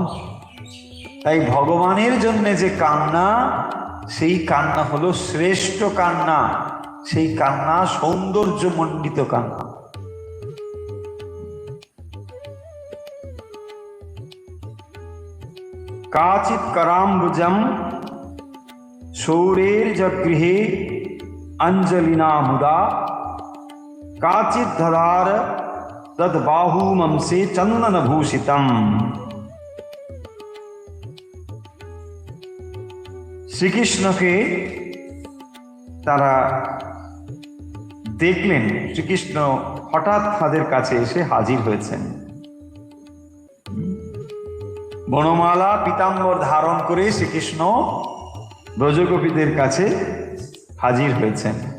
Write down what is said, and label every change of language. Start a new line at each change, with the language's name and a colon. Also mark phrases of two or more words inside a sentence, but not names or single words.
Bangla: তাই ভগবানের জন্য যে কান্না, সেই কান্না হলো শ্রেষ্ঠ কান্না, সেই কান্না সৌন্দর্য মণ্ডিত কান্না।
Sanskrit: কাচিৎ कराम्बुजं शौरेर्जगृहे अंजलिना मुदा काचित् दधार तद्बाहुमंसे चन्दनभूषितम्।
Bangla: শ্রীকৃষ্ণকে তারা দেখলেন, শ্রীকৃষ্ণ হঠাৎ তাদের কাছে এসে হাজির হয়েছেন। বনমালা পীতাম্বর ধারণ করে শ্রীকৃষ্ণ ব্রজগোপীদের কাছে হাজির হয়েছেন।